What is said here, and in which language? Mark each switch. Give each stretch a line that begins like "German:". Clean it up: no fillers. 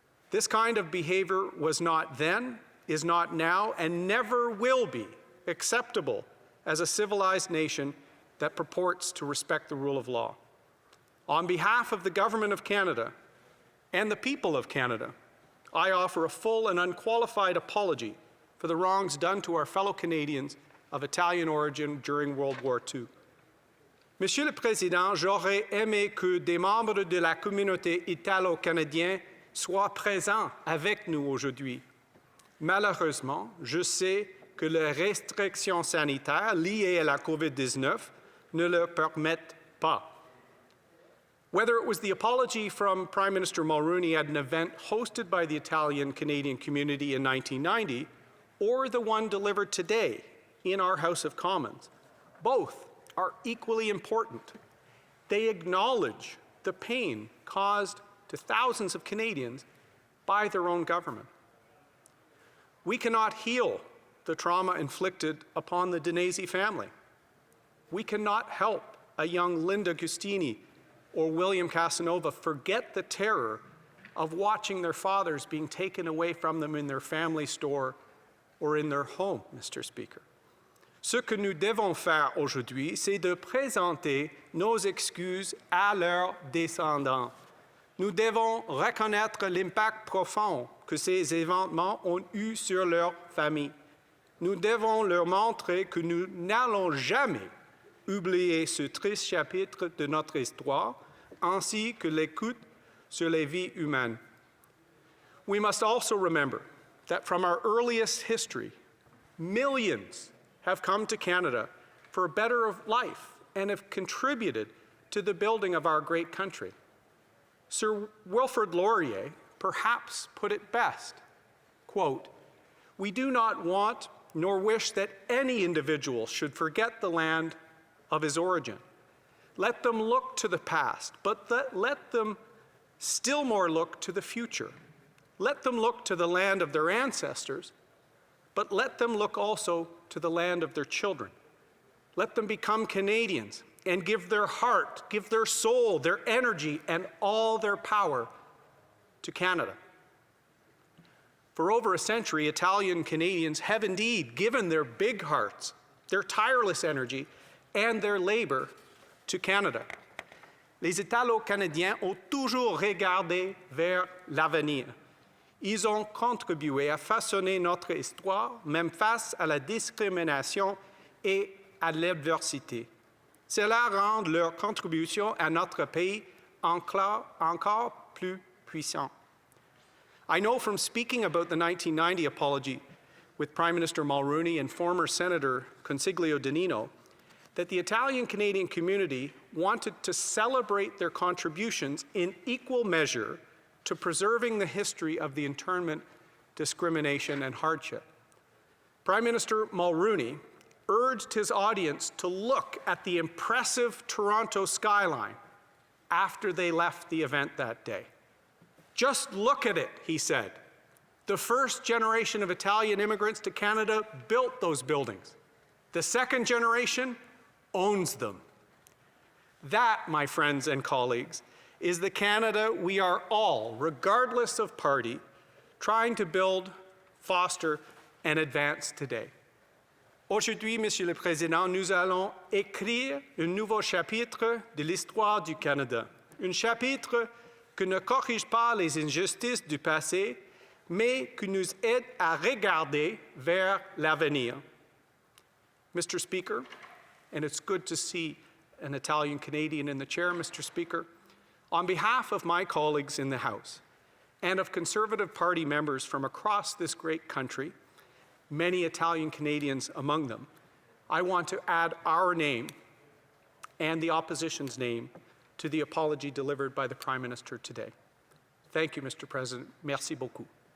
English: This kind of behavior was not then, is not now, and never will be acceptable as a civilized nation that purports to respect the rule of law. On behalf of the Government of Canada and the people of Canada, I offer a full and unqualified apology for the wrongs done to our fellow Canadians of Italian origin during World War II.
French: Monsieur le Président, j'aurais aimé que des membres de la communauté italo-canadienne soient présents avec nous aujourd'hui. Malheureusement, je sais que les restrictions sanitaires liées à la COVID-19 ne le permettent pas.
English: Whether it was the apology from Prime Minister Mulroney at an event hosted by the Italian-Canadian community in 1990, or the one delivered today in our House of Commons, both are equally important. They acknowledge the pain caused to thousands of Canadians by their own government. We cannot heal the trauma inflicted upon the Danesi family. We cannot help a young Linda Gustini or William Casanova forget the terror of watching their fathers being taken away from them in their family store or in their home, Mr. Speaker.
French: Ce que nous devons faire aujourd'hui, c'est de présenter nos excuses à leurs descendants. Nous devons reconnaître l'impact profond que ces événements ont eu sur leur famille. Nous devons leur montrer que nous n'allons jamais oublier ce triste chapitre de notre histoire, ainsi que l'écoute sur les vies humaines.
English: We must also remember that from our earliest history, millions have come to Canada for a better life and have contributed to the building of our great country. Sir Wilfrid Laurier perhaps put it best, quote, "We do not want nor wish that any individual should forget the land of his origin. Let them look to the past, but let them still more look to the future. Let them look to the land of their ancestors, but let them look also to the land of their children. Let them become Canadians and give their heart, give their soul, their energy, and all their power to Canada." For over a century, Italian Canadians have indeed given their big hearts, their tireless energy, and their labor to Canada.
French: Les Italo-Canadiens ont toujours regardé vers l'avenir. Ils ont contribué à façonner notre histoire, même face à la discrimination et à l'adversité. Cela rend leur contribution à notre pays encore plus puissant.
English: I know from speaking about the 1990 apology with Prime Minister Mulroney and former Senator Consiglio Danino that the Italian-Canadian community wanted to celebrate their contributions in equal measure to preserving the history of the internment, discrimination, and hardship. Prime Minister Mulroney urged his audience to look at the impressive Toronto skyline after they left the event that day. Just look at it, he said. The first generation of Italian immigrants to Canada built those buildings. The second generation owns them. That, my friends and colleagues, is the Canada we are all, regardless of party, trying to build, foster, and advance today.
French: Aujourd'hui, Monsieur le Président, nous allons écrire un nouveau chapitre de l'histoire du Canada. Un chapitre qui ne corrige pas les injustices du passé, mais qui nous aide à regarder vers l'avenir.
English: Mr. Speaker, and it's good to see an Italian Canadian in the chair, Mr. Speaker, on behalf of my colleagues in the House and of Conservative Party members from across this great country, many Italian Canadians among them, I want to add our name and the opposition's name to the apology delivered by the Prime Minister today. Thank you, Mr. President.
French: Merci beaucoup.